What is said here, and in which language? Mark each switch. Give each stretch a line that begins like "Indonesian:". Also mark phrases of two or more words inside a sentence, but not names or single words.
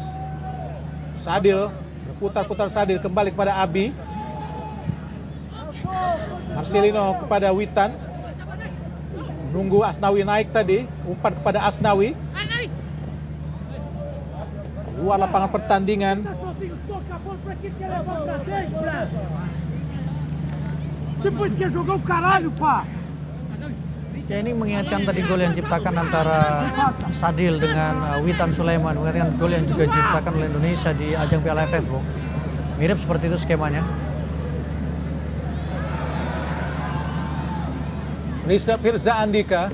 Indonesian: Sadil, berputar-putar Sadil kembali kepada Abi. Marcelino kepada Witan. Nunggu Asnawi naik tadi. Umpan kepada Asnawi. Luar lapangan pertandingan.
Portuguese: Depois quer jogar o caralho, pá!
Indonesian: Ya, ini mengingatkan tadi gol yang diciptakan antara Sadil dengan Witan Sulaiman. Mengingatkan gol yang juga diciptakan oleh Indonesia di ajang Piala AFF, Bro. Mirip seperti itu skemanya. Firza Andika.